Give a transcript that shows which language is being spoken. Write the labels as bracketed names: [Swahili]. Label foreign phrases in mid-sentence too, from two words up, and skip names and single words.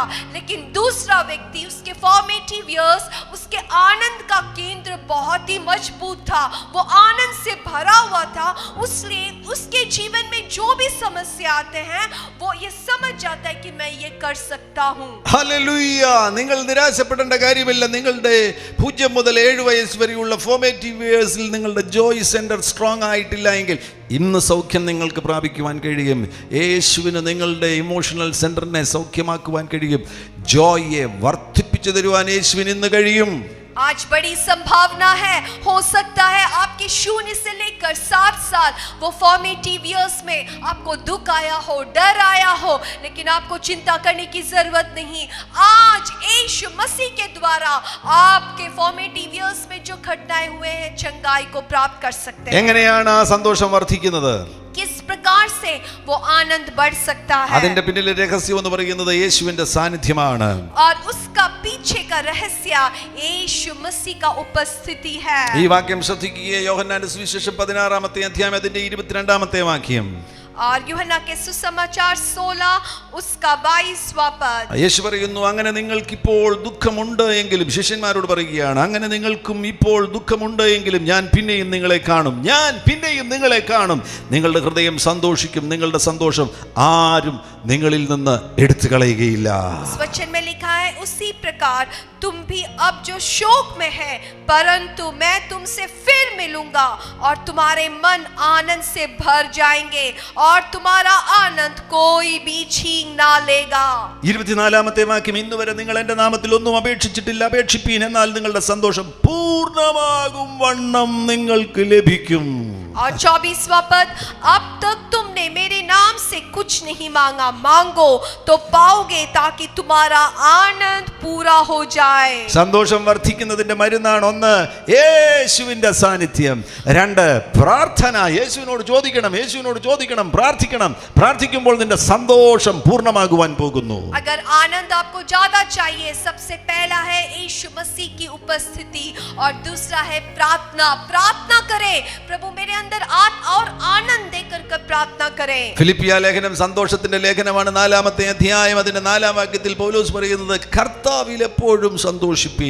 [Hindi] लेकिन दूसरा व्यक्ति, उसके [English] formative years, [Hindi] उसके आनंद का केंद्र बहुत ही मजबूत था, वो आनंद से भरा हुआ था. इसलिए उसके जीवन में जो भी समस्या आते हैं वो ये समझ जाता है कि मैं ये कर सकता हूँ. [Malayalam] നിങ്ങൾ നിരാശപ്പെടേണ്ട കാര്യമില്ല. നിങ്ങളുടെ 0 മുതൽ 7 വയസ്സ് വരെയുള്ള [English] formative years [Malayalam] നിങ്ങളുടെ [English] joy center strong [Malayalam] ആയിട്ടില്ല എങ്കിൽ ഇന്ന് സൗഖ്യം നിങ്ങൾക്ക് പ്രാപിക്കുവാൻ കഴിയും. യേശുവിന് നിങ്ങളുടെ [English] emotional center [Malayalam] സൗഖ്യമാക്കുവാൻ കഴിയും. ജോയെ വർദ്ധിപ്പിച്ചു തരുവാൻ യേശുവിന് ഇന്ന് കഴിയും. [Hindi] आज बड़ी संभावना है. हो सकता है आपके 0 से लेकर 7 साल वो [English] formative years [Hindi] में आपको दुख आया हो, डर आया हो, लेकिन आपको चिंता करने की जरूरत नहीं. आज यीशु मसीह के द्वारा आपके [English] formative years [Hindi] में जो घटनाएं हुए हैं चंगाई को प्राप्त कर सकते हैं. [Malayalam] എങ്ങനെയാണ് ആ സന്തോഷം വർദ്ധിക്കുന്നത്? [Hindi] किस प्रकार से वो आनंद बढ़ सकता है? [Malayalam] അതിന്റെ പിന്നിലെ രഹസ്യം എന്ന് പറയുന്നത് യേശുവിന്റെ സാന്നിധ്യമാണ്. [Hindi] और उसका पीछे का रहस्य यीशु मसीह का उपस्थिति है. [Malayalam] ഈ വാക്യം ശ്രദ്ധിക്കുക. യോഹന്നാന്റെ സുവിശേഷം 16-ാമത്തെ അധ്യായം അതിന്റെ 22-ാമത്തെ വാക്യം. [Hindi] और यूहन्ना के सुसमाचार 16 उसका 22वां पद. [Malayalam] യേശു പറയുന്നു, അങ്ങനെ നിങ്ങൾക്കിപ്പോൾ ദുഃഖമുണ്ട് എങ്കിലും, ശിഷ്യന്മാരോട് പറയുകയാണ്, അങ്ങനെ നിങ്ങൾക്കും ഇപ്പോൾ ദുഃഖമുണ്ട് എങ്കിലും ഞാൻ പിന്നെയും നിങ്ങളെ കാണും. നിങ്ങളുടെ ഹൃദയം സന്തോഷിക്കും. നിങ്ങളുടെ സന്തോഷം ആരും നിങ്ങളിൽ നിന്ന് എടുത്തു കളയുകയില്ല. [Hindi] वचन में लिखा है, उसी प्रकार तुम भी अब जो शोक में है, परंतु मैं तुमसे फिर मिलूंगा और तुम्हारे मन आनंद से भर जाएंगे और तुम्हारा आनंद कोई भी छीन ना लेगा. [Malayalam] 24-ാമത്തെ വാക്യം, ഇന്ന് വരെ നിങ്ങൾ എന്റെ നാമത്തിൽ ഒന്നും അപേക്ഷിച്ചിട്ടില്ല, അപേക്ഷിപ്പീൻ, എന്നാൽ നിങ്ങളുടെ സന്തോഷം പൂർണ്ണമാകും വണ്ണം നിങ്ങൾക്ക് ലഭിക്കും. [Hindi] और 24वां पद, अब तक तुमने मेरे नाम से कुछ नहीं मांगा, मांगो तो पाओगे ताकि तुम्हारा आनंद पूरा हो जाए. [Malayalam] സന്തോഷം വർദ്ധിക്കുന്നതിന്റെ മരുന്നാണ് 1 യേശുവിന്റെ സാന്നിധ്യം, 2 പ്രാർത്ഥന. യേശുവിനോട് ചോദിക്കണം, പ്രാർത്ഥിക്കുമ്പോൾ നിന്റെ സന്തോഷം പൂർണ്ണമാകുവാൻ പോകുന്നു. [Hindi] अगर आनंद आपको ज्यादा चाहिए, सबसे पहला है यीशु मसीह की उपस्थिति और दूसरा है प्रार्थना. प्रार्थना करें, प्रभु मेरे अंदर और आनंद देकर कर प्रार्थना करें। [Malayalam] ഫിലിപ്പിയ ലേഖനം സന്തോഷത്തിന്റെ ലേഖനമാണ്. 4-ാമത്തെ അധ്യായം അതിന്റെ 4-ാം വാക്യത്തിൽ പൗലോസ് പറയുന്നത്, കർത്താവിൽ എപ്പോഴും സന്തോഷിപ്പീൻ.